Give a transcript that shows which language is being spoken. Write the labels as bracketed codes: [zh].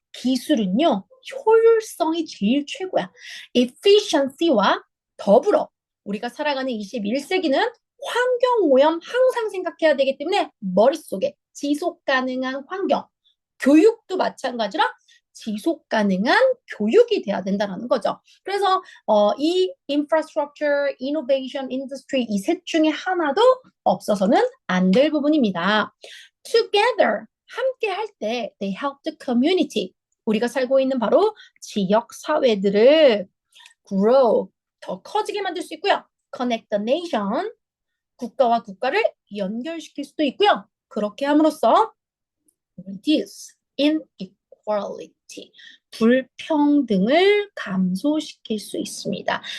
[ko] 기술은요, 효율성이 제일 최고야. efficiency와 더불어 우리가 살아가는 21세기는 환경 오염 항상 생각해야 되기 때문에 머릿속에 지속 가능한 환경, 교육도 마찬가지라 지속 가능한 교육이 돼야 된다는 거죠. 그래서 이 infrastructure, innovation, industry 이 셋 중에 하나도 없어서는 안 될 부분입니다. [en] Together, [ko] 함께 할 때 [en] they help the community. [ko] 우리가 살고 있는 바로 지역 사회들을 grow, 더 커지게 만들 수 있고요. [en] Connect the nation, [ko] 국가와 국가를 연결시킬 수도 있고요. 그렇게 함으로써 [en] reduce inequality, [ko] 불평등을 감소시킬 수 있습니다.